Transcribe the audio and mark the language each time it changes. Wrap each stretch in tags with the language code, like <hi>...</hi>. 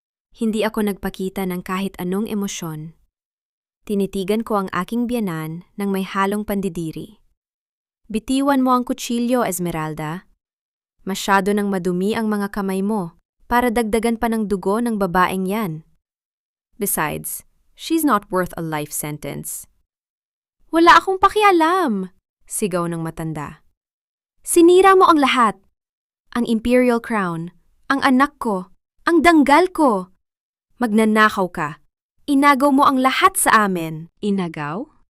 <tl>Hindi ako nagpakita ng kahit anong emosyon. Tinitigan ko ang aking biyanan ng may halong pandidiri. Bitiwan mo ang kutsilyo, Esmeralda. Masyado nang madumi ang mga kamay mo para dagdagan pa ng dugo ng babaeng yan.</tl> <en>Besides, she's not worth a life sentence.</en> <tl>Wala akong pakialam, sigaw ng matanda. Sinira mo ang lahat. Ang imperial crown, ang anak ko, ang danggal ko. Magnanakaw ka. Inagaw mo ang lahat sa amin. Inagaw?</tl>